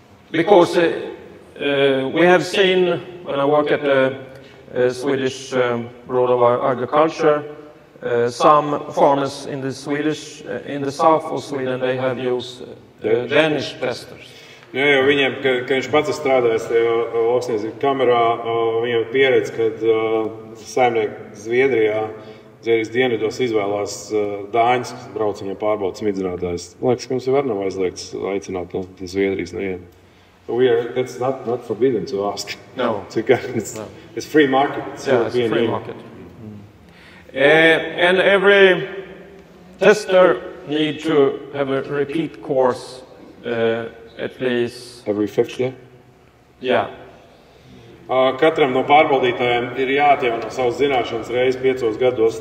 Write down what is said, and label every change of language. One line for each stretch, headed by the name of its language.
English: Because we have seen, when I work at the Swedish Board of Agriculture, some farmers in the south of Sweden, they have used Danish testers.
Latvian: Jā, jo viņiem, ka viņš pats ir strādājis tajā lauksniecības kamerā, viņam ir pieredze, kad saimnieki Zviedrijas dienvidos izvēlās dāņus, kas brauc viņam pārbauda smidzinātājus. Liekas, ka mums jau var nav aizliegts aicināt no Zviedrijas nevienu.
English: That's not forbidden to ask. No. It's free market. It's free market. And every tester needs to have a repeat course at least. Every fifth year? Yeah.
Latvian: Katram no pārbaudītājiem ir jāatjauno savas zināšanas reizi 5 gados.